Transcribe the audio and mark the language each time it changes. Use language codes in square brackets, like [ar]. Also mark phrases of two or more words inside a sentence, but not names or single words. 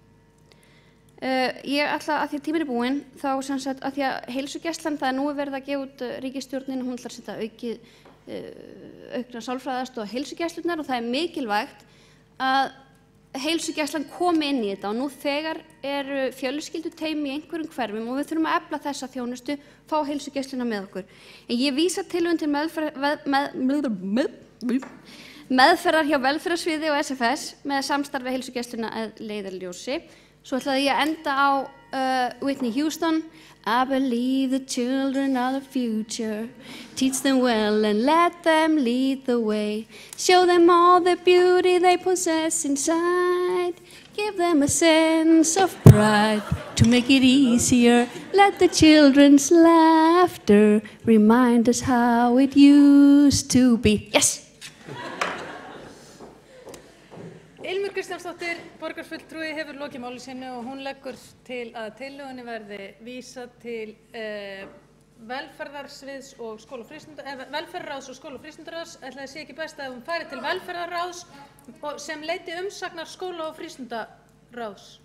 [is] Ég ætla að því að tíminn er búinn, þá sem sagt að því að heilsugæslan, það nú verið að gefa út ríkisstjórnin, hún ætlar að setja aukna sálfræðiaðstoð á heilsugæslurnar og það mikilvægt að heilsugæslan komi inn í þetta og nú þegar eru fjölskylduteymi í einhverjum hverfum og við þurfum að efla þessa þjónustu, fá heilsugæsluna með okkur. En ég vísa tilraun til meðferðar hjá velferðarsviði og SFS með samstarfi heilsugæsluna að leiðarljósi. Svo ætlaði ég að enda á Whitney Houston. [en] I believe the children are the future. Teach them well and let them lead the way. Show them all the beauty they possess inside. Give them a sense of pride to make it easier. Let the children's laughter remind us how it used to be. Yes! [is] Ilmur Kristjánsdóttir, borgarfulltrúi, hefur lokið máli sínu og hún leggur til að tillögunni verði vísað til velferðarsviðs og velferðarráðs og skóla- og frístundaráðs. Ætli það sé ekki best að hún fari til velferðarráðs sem leiti umsagnar skóla- og frístundaráðs.